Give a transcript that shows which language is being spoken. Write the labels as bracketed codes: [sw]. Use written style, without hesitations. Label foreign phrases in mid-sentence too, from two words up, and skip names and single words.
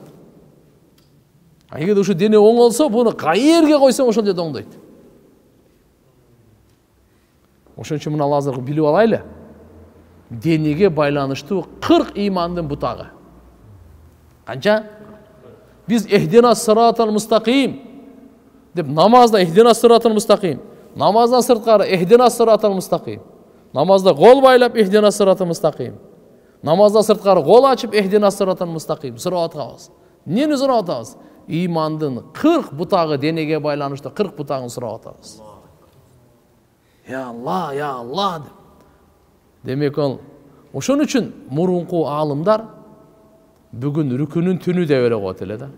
[ky] Эгерде ушу дене оңолсо, буну кайерге койсоң, ошол жерде оңдойт. Ошон үчүн мына азыр билип алайлы. Денеге байланыштуу 40 имандын бутагы. Канча? Биз [ar] اهدنا الصراط المستقيم [ky] деп намазда [ar] اهدنا الصراط المستقيم. [ky] Намаздан сырткары [ar] اهدنا الصراط المستقيم. [ky] Намазда кол байлап [ar] اهدنا الصراط المستقيم. [ky] Намаздан сырткары кол ачып [ar] اهدنا الصراط المستقيم. [ky] Сурап атабыз. Нени сурап атабыз? Имандын 40 бутагы денеге байланыштуу 40 бутагын сурап атабыз. [ar] يا الله [ky] деп. Демек ол ошон үчүн мурунку аалымдар бүгүн рүкүнүн түнү деп эле коет эле да.